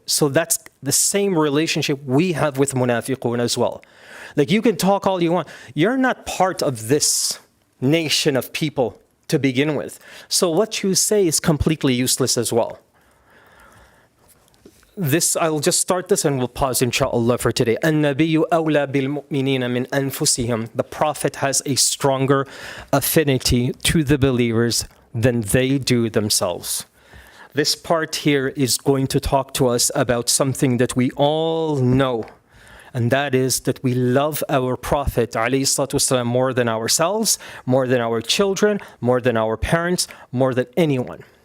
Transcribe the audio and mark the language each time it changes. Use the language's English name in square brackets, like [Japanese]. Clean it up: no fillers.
[English] So that's the same relationship we have with munafiqun as well. Like you can talk all you want. You're not part of this nation of people to begin with. So what you say is completely useless as well. I'll just start this and we'll pause inshallah for today. [Arabic] النبي أولى بالمؤمنين من أنفسهم. [English] The Prophet has a stronger affinity to the believers than they do themselves. This part here is going to talk to us about something that we all know, and that is that we love our Prophet ﷺ more than ourselves, more than our children, more than our parents, more than anyone.